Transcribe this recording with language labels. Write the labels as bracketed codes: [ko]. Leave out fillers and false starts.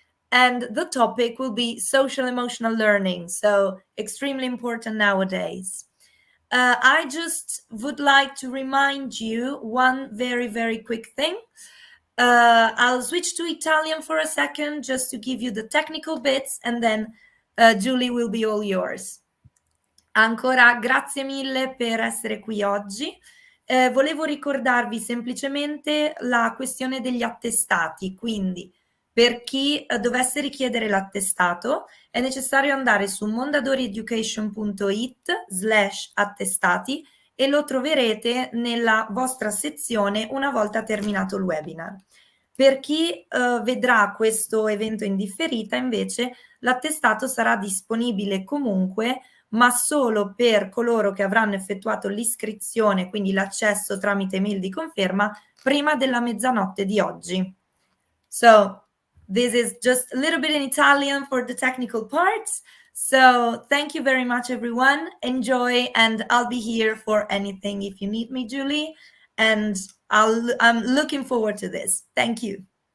[en] And the topic will be social emotional learning. So extremely important nowadays. I just would like to remind you one very, very quick thing. I'll switch to Italian for a second just to give you the technical bits, and then Julie will be all yours. [it] Ancora grazie mille per essere qui oggi. Volevo ricordarvi semplicemente la questione degli attestati, quindi per chi dovesse richiedere l'attestato è necessario andare su mondadorieducation.it/attestati e lo troverete nella vostra sezione una volta terminato il webinar. Per chi vedrà questo evento in differita, invece, l'attestato sarà disponibile comunque, ma solo per coloro che avranno effettuato l'iscrizione, quindi l'accesso tramite mail di conferma, prima della mezzanotte di oggi. [en] So, this is just a little bit in Italian for the technical parts. So, thank you very much, everyone. Enjoy, and I'll be here for anything if you need me, Julie. And I'm looking forward to this. Thank you.